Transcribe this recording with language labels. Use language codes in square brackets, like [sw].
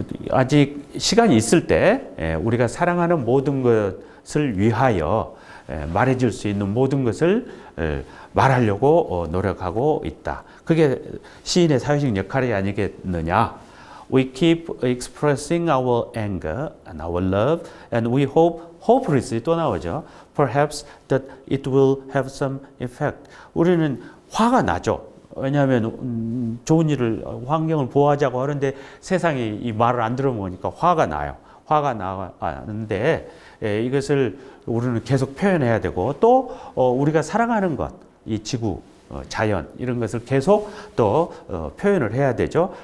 [ko] 아직 시간이 있을 때 우리가 사랑하는 모든 것을 위하여 말해줄 수 있는 모든 것을 말하려고 노력하고 있다. 그게 시인의 사회적 역할이 아니겠느냐. [en] We keep expressing our anger and our love and we hopelessly 또 나오죠. Perhaps that it will have some effect. [ko] 우리는 화가 나죠. 왜냐하면 좋은 일을 환경을 보호하자고 하는데 세상이 이 말을 안 들어보니까 화가 나요. 화가 나는데 이것을 우리는 계속 표현해야 되고 또 우리가 사랑하는 것, 이 지구, 자연 이런 것을 계속 또 표현을 해야 되죠.